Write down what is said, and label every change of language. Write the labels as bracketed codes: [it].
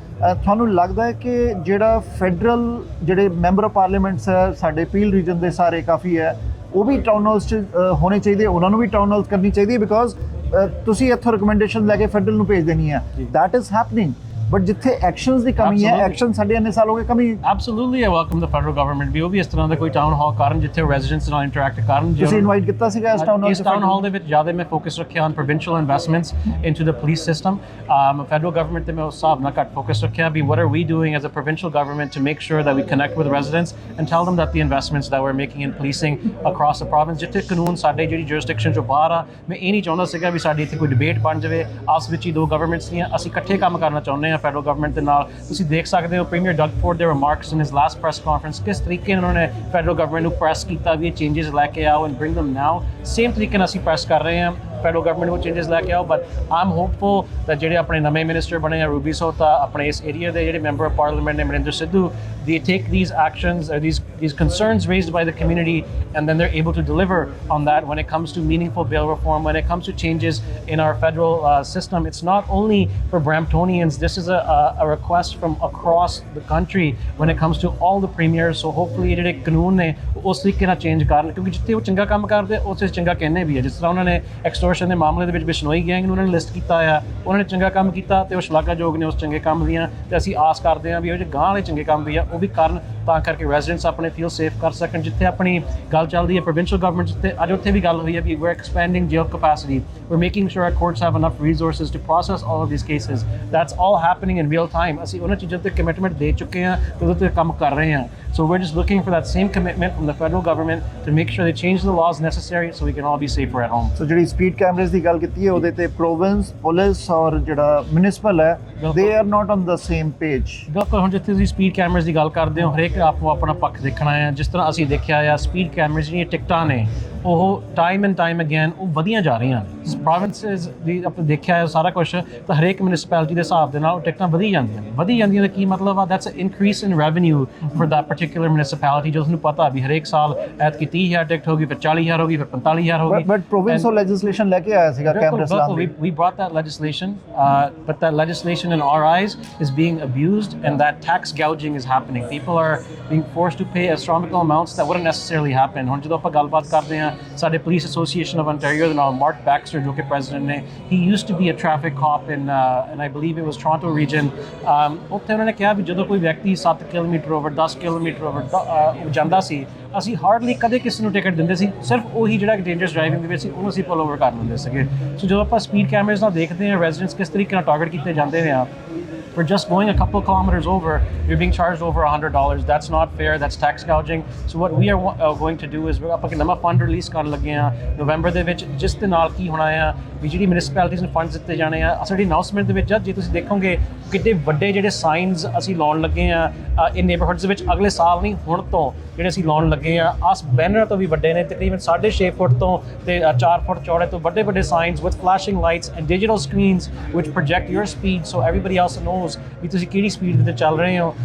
[pa] ਤੁਹਾਨੂੰ ਲੱਗਦਾ ਹੈ ਕਿ ਜਿਹੜਾ ਫੈਡਰਲ ਜਿਹੜੇ ਮੈਂਬਰ ਆਫ ਪਾਰਲੀਮੈਂਟਸ ਹੈ ਸਾਡੇ ਪੀਲ ਰੀਜਨ ਦੇ ਸਾਰੇ ਕਾਫੀ ਹੈ ਉਹ ਵੀ ਟਾਊਨ ਹਾਲਸ 'ਚ ਹੋਣੇ ਚਾਹੀਦੇ, ਉਹਨਾਂ ਨੂੰ ਵੀ ਟਾਊਨ ਹਾਲਸ ਕਰਨੀ ਚਾਹੀਦੀ ਹੈ ਬਿਕੋਜ਼ ਤੁਸੀਂ ਇੱਥੋਂ ਰਿਕਮੈਂਡੇਸ਼ਨ ਲੈ ਕੇ ਫੈਡਰਲ ਨੂੰ ਭੇਜ ਦੇਣੀ ਹੈ. [en] that is happening but [pa] ਜਿੱਥੇ ਐਕਸ਼ਨਸ ਦੀ ਕਮੀ ਹੈ, ਐਕਸ਼ਨ ਸਾਡੇ ਇੰਨੇ ਸਾਲ ਹੋ ਗਏ ਕਮੀ. [en] absolutely I welcome the federal government [pa] ਵੀ ਉਹ ਵੀ ਇਸ ਤਰ੍ਹਾਂ ਦਾ ਕੋਈ ਟਾਊਨ ਹਾਲ ਕਰਨ ਜਿੱਥੇ ਰੈਜ਼ੀਡੈਂਟਸ ਨਾਲ ਇੰਟਰੈਕਟ ਕਰਨ. ਤੁਸੀਂ ਇਨਵਾਈਟ ਕੀਤਾ ਸੀਗਾ ਇਸ ਟਾਊਨ ਹਾਲ ਦੇ ਵਿੱਚ ਜ਼ਿਆਦਾ ਮੈਂ ਫੋਕਸ ਰੱਖਿਆ [en] On provincial investments into the police system. [pa] Federal government ਤੇ ਮੈਂ ਉਸ ਹਿਸਾਬ ਨਾਲ ਘੱਟ ਫੋਕਸ ਰੱਖਿਆ ਵੀ [en] what are we doing as a provincial government to make sure that we connect with residents and tell them that the investments that we're making in policing across the province [pa] ਜਿੱਥੇ ਕਾਨੂੰਨ ਸਾਡੇ ਜਿਹੜੀ jurisdiction ਚੋਂ ਬਾਹਰ ਆ. ਮੈਂ ਇਹ ਨਹੀਂ ਚਾਹੁੰਦਾ ਸੀਗਾ ਵੀ ਸਾਡੀ ਇੱਥੇ ਕੋਈ ਡਿਬੇਟ ਬਣ ਜਾਵੇ ਆਪਸ ਵਿੱਚ ਹੀ ਦੋ ਗਵਰਨਮੈਂਟਸ ਦੀਆਂ. ਅਸੀਂ ਇਕੱਠੇ ਕੰਮ ਕਰਨਾ ਚਾਹੁੰਦੇ ਹਾਂ ਫੈਡਰਲ ਗਵਰਨਮੈਂਟ ਦੇ ਨਾਲ. ਤੁਸੀਂ ਦੇਖ ਸਕਦੇ ਹੋ ਪ੍ਰੀਮੀਅਰ ਡਗ ਫੋਰਡ ਦੇ ਰਿਮਾਰਕਸ [en] in his last press conference [pa] ਕਿਸ ਤਰੀਕੇ ਨਾਲ ਉਹਨਾਂ ਨੇ ਫੈਡਰਲ ਗਵਰਨਮੈਂਟ ਨੂੰ ਪ੍ਰੈਸ ਕੀਤਾ ਵੀ ਇਹ ਚੇਂਜਸ ਲੈ ਕੇ ਆਓ [en] And bring them now. [pa] Same ਤਰੀਕੇ ਨਾਲ ਅਸੀਂ ਪ੍ਰੈਸ ਕਰ ਰਹੇ ਹਾਂ ਫੈਡਰਲ ਗਵਰਨਮੈਂਟ ਨੂੰ ਚੇਂਜਸ ਲੈ ਕੇ ਆਓ. [en] but I am hopeful that [pa] ਜਿਹੜੇ ਆਪਣੇ ਨਵੇਂ ਮਿਨਿਸਟਰ ਬਣੇ ਆ ਰੂਬੀ ਸੋਤਾ, ਆਪਣੇ ਇਸ ਏਰੀਆ ਦੇ ਜਿਹੜੇ ਮੈਂਬਰ ਆਫ ਪਾਰਲੀਮੈਂਟ ਨੇ Marinder Sidhu, [en] they take these actions or these concerns raised by the community and then they're able to deliver on that when it comes to meaningful bail reform, when it comes to changes in our federal system. It's not only for Bramptonians, this is a request from across the country when it comes to all the premiers. So hopefully [pa] ਜਿਹੜੇ ਕਾਨੂੰਨ ਨੇ ਉਸ ਤਰੀਕੇ ਨਾਲ change ਕਰਨ ਕਿਉਂਕਿ ਜਿੱਥੇ ਉਹ ਚੰਗਾ ਕੰਮ ਕਰਦੇ ਉਸੇ ਚੰਗਾ ਕਹਿੰਦੇ ਵੀ ਹੈ. ਜਿਸ ਤਰ੍ਹਾਂ ਉਹਨਾਂ ਨੇ ਐਕਸਟੋਰਸ਼ਨ ਦੇ ਮਾਮਲੇ ਦੇ ਵਿੱਚ ਬਿਸ਼ਨੋਈ ਗੈਂਗ ਨੂੰ ਉਹਨਾਂ ਨੇ ਲਿਸਟ ਕੀਤਾ ਆ, ਉਹਨਾਂ ਨੇ ਚੰਗਾ ਕੰਮ ਕੀਤਾ ਤੇ ਉਹ ਸ਼ਲਾਘਾਯੋਗ ਨੇ ਉਸ ਚੰਗੇ ਕੰਮ ਦੀਆਂ ਤੇ ਅਸੀਂ ਆਸ ਕਰਦੇ ਹਾਂ ਵੀ ਉਹ ਜਿਹੜੇ ਗਾਂਹ ਵਾਲੇ ਚੰਗੇ ਕੰਮ ਵੀ ਆ ਉਹ ਵੀ ਕਰਨ ਤਾਂ ਕਰਕੇ ਰੈਜ਼ੀਡੈਂਟਸ ਆਪਣੇ ਫੀਲ ਸੇਫ ਕਰ ਸਕਣ. ਜਿੱਥੇ ਆਪਣੀ ਗੱਲ ਚੱਲਦੀ ਹੈ ਪ੍ਰੋਵਿੰਸ਼ੀਅਲ ਗਵਰਨਮੈਂਟ ਜਿੱਥੇ ਅੱਜ ਉੱਥੇ ਵੀ ਗੱਲ ਹੋਈ ਹੈ ਵੀ [en] we're expanding jail capacity, we're making sure our courts have enough resources to process all of these cases. That's all happening in real time. [pa] ਅਸੀਂ ਉਹਨਾਂ ਚੀਜ਼ਾਂ ਤੇ ਕਮਿਟਮੈਂਟ ਦੇ ਚੁੱਕੇ ਹਾਂ ਤੇ ਉਹਦੇ ਤੇ ਕੰਮ ਕਰ ਰਹੇ ਹਾਂ. [en] So we're just looking for that same commitment from the federal government to make sure they change the laws necessary so we can all be safer at home. [pa] So ਜਿਹੜੀ ਸਪੀਡ ਕੈਮਰੇਜ਼ ਦੀ ਗੱਲ ਕੀਤੀ ਹੈ ਉਹਦੇ ਤੇ province police ਔਰ ਜਿਹੜਾ municipal ਹੈ [en] they are not on the same page. [pa] ਬਿਲਕੁਲ. ਹੁਣ ਜਿੱਥੇ ਤੁਸੀਂ ਸਪੀਡ ਕੈਮਰੇਜ਼ ਦੀ ਗੱਲ ਕਰਦੇ ਹੋ ਹਰੇਕ ਆਪੋ ਆਪਣਾ ਪੱਖ ਦੇਖਣਾ ਹੈ. ਜਿਸ ਤਰ੍ਹਾਂ ਅਸੀਂ ਦੇਖਿਆ ਆ ਸਪੀਡ ਕੈਮਰੇਜ਼ ਜਿਹੜੀਆਂ ਟਿਕਟਾਂ ਨੇ ਉਹ ਟਾਈਮ ਐਂਡ ਟਾਈਮ ਅਗੇਨ ਉਹ ਵਧੀਆਂ ਜਾ ਰਹੀਆਂ ਨੇ. ਪ੍ਰੋਵਿੰਸਿਸ ਦੀ ਆਪਾਂ ਦੇਖਿਆ ਹੈ ਸਾਰਾ ਕੁਛ ਤਾਂ ਹਰੇਕ ਮਿਊਨਿਸਪੈਲਿਟੀ ਦੇ ਹਿਸਾਬ ਦੇ ਨਾਲ ਉਹ ਟਿਕਟਾਂ ਵਧੀ ਜਾਂਦੀਆਂ ਨੇ. ਵਧੀ ਜਾਂਦੀਆਂ ਦਾ ਕੀ ਮਤਲਬ ਆ [en] That's increase in revenue for that particular municipality. [pa] ਜੋ ਤੁਹਾਨੂੰ ਪਤਾ ਵੀ ਹਰੇਕ ਸਾਲ ਐਤਕੀ 30,000 ਟਿਕਟ ਹੋ ਗਈ, ਫਿਰ 40,000 ਹੋ ਗਈ, ਫਿਰ 45,000 ਹੋ ਗਈ. ਬਟ ਪ੍ਰੋਵਿੰਸ ਉਹ ਲੈਜਿਸਲੇਸ਼ਨ ਲੈ ਕੇ ਆਇਆ ਸੀਗਾ ਕੈਮਰੇਜ਼ ਲਾਉਣ ਦੀ. [en] We brought that legislation, but that legislation in our eyes is being abused and that tax gouging is happening. People are being forced to pay astronomical amounts that wouldn't necessarily happen. [pa] ਹੁਣ ਜਦੋਂ ਆਪਾਂ ਗੱਲਬਾਤ ਕਰਦੇ ਹਾਂ ਸਾਡੇ Police Association of Ontario ਦੇ ਨਾਲ mark ਬੈਕਸਟਰ ਜੋ ਕਿ ਪ੍ਰੈਜ਼ੀਡੈਂਟ ਨੇ, [en] he used to be a traffic cop in and I believe it was Toronto region. [pa] ਉੱਥੇ ਉਹਨਾਂ ਨੇ ਕਿਹਾ ਵੀ ਜਦੋਂ ਕੋਈ ਵਿਅਕਤੀ 7 ਕਿਲੋਮੀਟਰ ਓਵਰ 10 ਕਿਲੋਮੀਟਰ ਓਵਰ ਜਾਂਦਾ ਸੀ ਅਸੀਂ ਹਾਰਡਲੀ ਕਦੇ ਕਿਸੇ ਨੂੰ ਟਿਕਟ ਦਿੰਦੇ ਸੀ. ਸਿਰਫ ਉਹੀ ਜਿਹੜਾ ਡੇਂਜਰਸ ਡਰਾਈਵਿੰਗ ਦੇ ਵਿੱਚ ਸੀ ਉਹਨੂੰ ਅਸੀਂ ਪੁੱਲ ਓਵਰ ਕਰ ਲੈਂਦੇ ਸੀਗੇ. ਸੋ ਜਦੋਂ ਆਪਾਂ ਸਪੀਡ ਕੈਮਰੇਜ਼ ਨਾਲ ਦੇਖਦੇ ਹਾਂ ਰੈਜ਼ੀਡੈਂਟਸ ਕਿਸ ਤਰੀਕੇ ਨਾਲ ਟਾਰਗੇਟ ਕੀਤੇ ਜਾਂਦੇ ਨੇ [en] for just going a couple kilometers over, you're being charged over $100. That's not fair. That's tax gouging. So what we are going to do is we're up a fund release [pa] ਕਰਨ ਲੱਗੇ ਆ ਨਵੰਬਰ ਦੇ ਵਿੱਚ ਜਿਸ ਦੇ ਨਾਲ ਕੀ ਹੋਣਾ ਆ ਵੀ ਜਿਹੜੀ ਮਿਊਨਿਸਪੈਲਿਟੀਜ਼ ਨੂੰ ਫੰਡਸ ਦਿੱਤੇ ਜਾਣੇ ਆ। ਸਾਡੀ ਅਨਾਊਂਸਮੈਂਟ ਦੇ ਵਿੱਚ ਜੇ ਤੁਸੀਂ ਦੇਖੋਗੇ ਕਿਤੇ ਵੱਡੇ ਜਿਹੜੇ ਸਾਈਨਸ ਅਸੀਂ ਲਾਉਣ ਲੱਗੇ ਆ ਇਹ ਨੇਬਰਹੁੱਡਸ ਵਿੱਚ ਅਗਲੇ ਸਾਲ ਨਹੀਂ ਹੁਣ ਤੋਂ ਜਿਹੜੇ ਅਸੀਂ ਲਾਉਣ ਲੱਗੇ ਆ। ਆਸ ਬੈਨਰ ਤੋਂ ਵੀ ਵੱਡੇ ਨੇ, ਤਕਰੀਬਨ 6.5 ਫੁੱਟ ਤੋਂ ਤੇ 4 ਫੁੱਟ ਚੌੜੇ ਤੋਂ ਵੱਡੇ sinus [en] with flashing lights and digital screens which project your speed so everybody else knows [pa] ਵੀ ਤੁਸੀਂ ਕਿਹੜੀ ਸਪੀਡ ਤੇ ਚੱਲ ਰਹੇ ਹੋ।